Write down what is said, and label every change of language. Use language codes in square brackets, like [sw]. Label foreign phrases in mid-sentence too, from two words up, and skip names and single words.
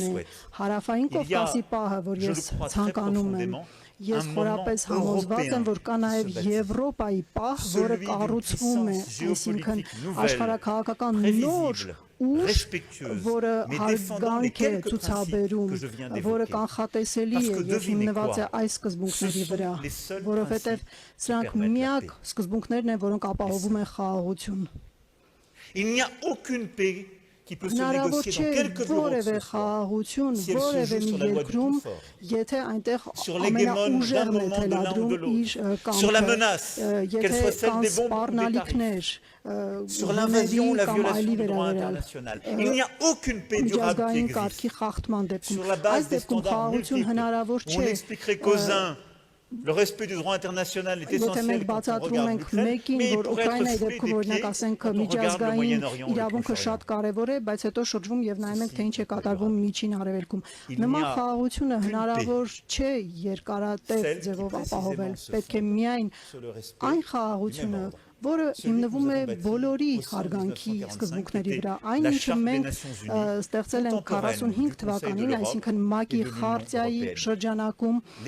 [hy] է, Հարավային Կովկասի պահը, որ ես ցանկանում եմ, ես խորապես համոզված եմ, որ կա նաև Եվրոպայի պահ, որը կառուցվում է, այսինքն աշխարհաքաղաքական նոր ուժ, որը հարգանք է ցուցաբերում, որը կանխատեսելի է եւ հիմնված է այս սկզբունքների վրա, որովհետեւ սրանք միակ սկզբունքներն են, որոնք ապահովում են խաղաղություն։ [fr] Il n'y a aucune paix qui peut se négocier dans quelque [hy] որևէ խաղաղություն, որևէ մի երկրում, եթե այնտեղ ամենաուժեղն է թելադրում իր կամքը, եթե կան սպառնալիքներ, [fr] sur l'invasion, la violation du droit international. Il n'y a aucune paix durable qui existe. Sur la base des standards multiples, on expliquerait qu'aux uns, le respect du droit international est essentiel quand on regarde l'Ukraine, mais il pourrait être fruit des pieds quand on regarde le Moyen-Orient et le Proche-Orient. [hy] կարևոր է, բայց հետո շրջվում եւ նայում ենք, թե ինչ է կատարվում միջին արևելքում։ Նման խաղաղությունը հնարավոր չէ երկարատև ձևով ապահովել։ Պետք է միայն այն խաղաղությունը, որը հիմնվում է բոլորի հարգանքի սկզբունքների վրա։ Այն ինչը մենք ստեղծել ենք 45 թվականին, այսինքն ՄԱԿ-ի խարտիայի շրջանակում,